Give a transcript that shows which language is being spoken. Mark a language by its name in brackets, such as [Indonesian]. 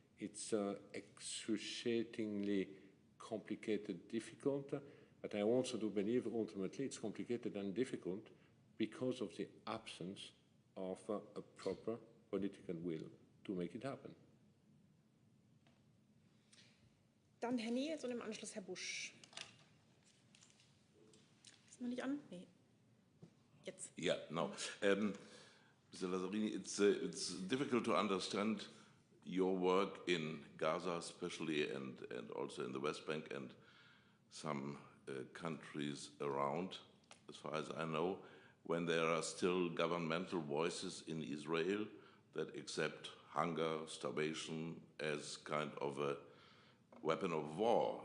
[English] It's excruciatingly complicated, difficult, but I also do believe ultimately it's complicated and difficult because of the absence of a proper political will to make it happen. [German] Dann Herr Nils und im Anschluss Herr Busch. Ist noch nicht an? Nee. Jetzt. [English] Yeah, no. Mr. Lazzarini, it's difficult to understand your work in Gaza especially and also in the West Bank and some countries around, as far as I know, when there are still governmental voices in Israel that accept hunger, starvation as kind of a weapon of war.